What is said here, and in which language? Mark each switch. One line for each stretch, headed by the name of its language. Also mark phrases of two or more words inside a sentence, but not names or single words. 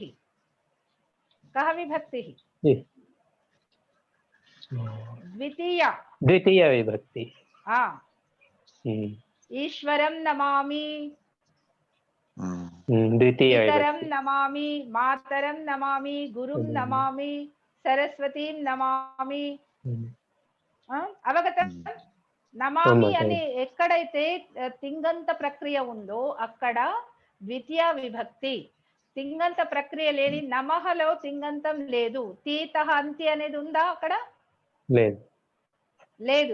Sanskrit: कः विभक्तिः? द्वितीया विभक्ति. ईश्वरं नमामि, पितरं नमामि, मातरं नमामि, गुरुं नमामि, सरस्वतीं नमामि. అవగతం?
Telugu: నమామి అని ఎక్కడైతే తింగంత ప్రక్రియ ఉందో అక్కడ ద్వితీయ విభక్తి. తింగంత ప్రక్రియ లేని నమఃలో తింగంతం లేదు. తీతః అంతి అనేది ఉందా అక్కడ? లేదు.